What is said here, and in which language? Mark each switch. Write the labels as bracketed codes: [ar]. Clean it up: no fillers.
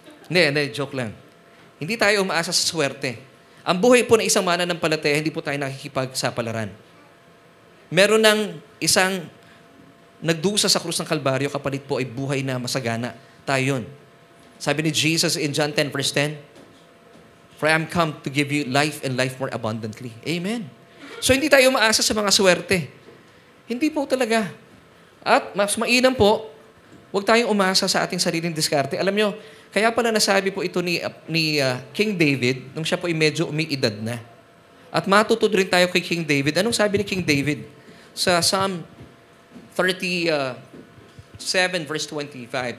[tl] Hindi, joke lang. Hindi tayo umaasa sa swerte. Ang buhay po ng isang mananampalataya, hindi po tayo nakikipagsapalaran. Meron ng isang nagdusa sa krus ng Kalbaryo, kapalit po ay buhay na masagana. Tayo yun. Sabi ni Jesus [en] in John 10 verse 10, For I am come to give you life and life more abundantly. Amen. [tl] So, hindi tayo umaasa sa mga swerte. Hindi po talaga. At mas mainam po, huwag tayong umasa sa ating sariling diskarte. Alam nyo, kaya pala nasabi po ito ni King David, nung siya po ay medyo umiidad na. At matutod rin tayo kay King David. Anong sabi ni King David? Sa Psalm 37 verse 25.